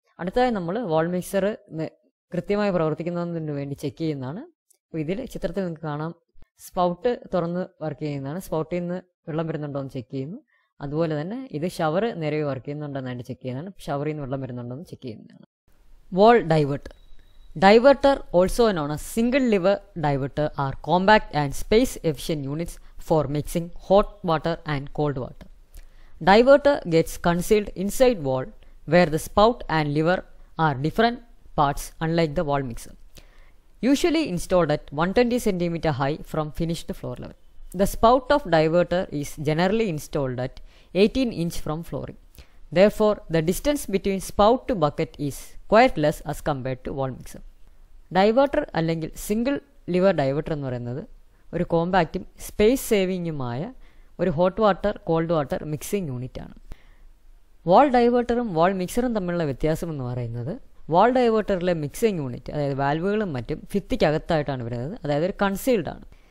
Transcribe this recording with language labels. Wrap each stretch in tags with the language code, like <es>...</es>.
<ml>അടുത്തതായി നമ്മൾ വാൾ മിക്സർ കൃത്യമായി പ്രവർത്തിക്കുന്നതിന് വേണ്ടി ചെക്ക് ചെയ്യുന്നതാണ്. അപ്പോൾ ഇതിൽ ചിത്രത്തിൽ നിങ്ങൾക്ക് കാണാം സ്പൗട്ട് തുറന്ന് വർക്ക് ചെയ്യുന്നതാണ്. സ്പൗട്ടിൽ നിന്ന് വെള്ളം വരുന്നുണ്ടോ എന്ന് ചെക്ക് ചെയ്യുന്നു. അതുപോലെ തന്നെ ഇത് ഷവർ നിലവിൽ വർക്ക് ചെയ്യുന്നുണ്ടെന്നായിട്ട് ചെക്ക് ചെയ്യുന്നതാണ്. ഷവറിൽ നിന്ന് വെള്ളം വരുന്നുണ്ടോ എന്ന് ചെക്ക് ചെയ്യുന്നതാണ്.</ml> <en>Wall diverter. Diverter, also known as single lever diverter, are compact and space efficient units for mixing hot water and cold water. Diverter gets concealed inside wall where the spout and lever are different parts unlike the wall mixer. Usually installed at 120 cm high from finished floor level. The spout of diverter is generally installed at 18 inch from flooring. Therefore, the distance between spout to bucket is quite less as compared to wall mixer.</en> <ml>Diverter അല്ലെങ്കിൽ single liver diverter എന്ന് പറയുന്നത് ഒരു കോമ്പാക്റ്റും space സേവിങ്ങുമായ ഒരു hot water called water mixing യൂണിറ്റാണ്. വാൾ ഡൈവേർട്ടറും വാൾ മിക്സറും തമ്മിലുള്ള വ്യത്യാസം എന്ന് പറയുന്നത് വാൾ ഡൈവേർട്ടറിലെ മിക്സിംഗ് യൂണിറ്റ്, അതായത് വാൽവുകളും മറ്റും ഭിത്തിക്കകത്തായിട്ടാണ് വരുന്നത്, അതായത് ഒരു കൺസീൽഡ് ആണ്.</ml>